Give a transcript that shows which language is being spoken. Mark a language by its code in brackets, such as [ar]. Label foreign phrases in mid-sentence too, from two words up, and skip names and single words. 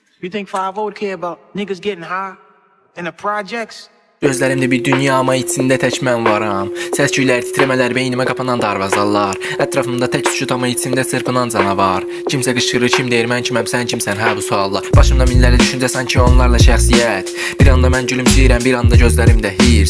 [en] You think 5 would care about niggas getting high in the projects? [az] Gözlərimdə bir dünya, amma içində tək mən varam. Səs-küylər, titrəmələr, beynimə qapanan darvazalar. Ətrafımda tək sükut, amma içimdə çırpınan canavar. Kimsə qışqırır, kim deyir mən kiməm, sən kimsən, hə bu suallar. Başımda minlərlə düşüncə, sanki onlarla şəxsiyyət. Bir anda mən gülümsəyirəm, bir anda gözlərimdə hirs.